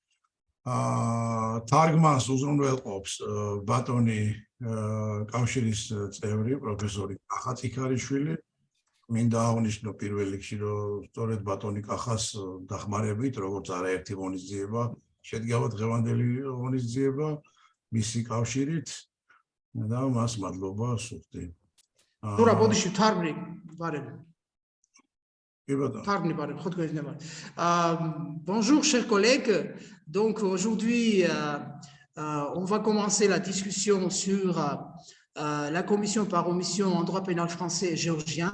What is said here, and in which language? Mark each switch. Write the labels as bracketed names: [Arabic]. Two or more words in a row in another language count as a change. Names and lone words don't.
[Georgian] თარგმანს უზრუნველყოფს ბატონი კავშირის წევრი პროფესორი კახა წიქარიშვილი. მინდა აღნიშნო პირველ რიგში, რომ სწორედ ბატონი კახას დახმარებით, როგორც არაერთი ღონისძიება შედგება დღევანდელი ღონისძიება მისი კავშირით და მას მადლობა სურთი. [French] Bonjour chers collègues, donc aujourd'hui on va commencer la discussion sur la commission par omission en droit pénal français et géorgien.